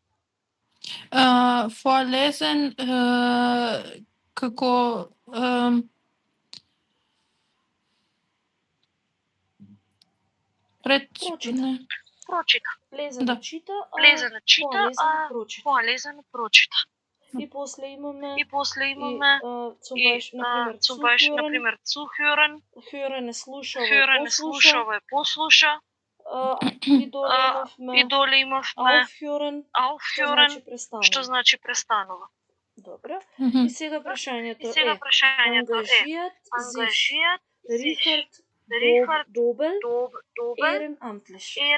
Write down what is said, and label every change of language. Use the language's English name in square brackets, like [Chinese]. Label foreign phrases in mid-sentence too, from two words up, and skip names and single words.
[German] Vorlesen како [Macedonian] Прочита. Лезено чита, а vorlesen прочита. И после имаме [German] zum Beispiel, [Macedonian] например, zuhören. Hören е слушава, послуша. И доле имавме aufhören, што значи престанува. Добро. И сега прашањето е ангажијат Richard Dobel ehrenamtlich.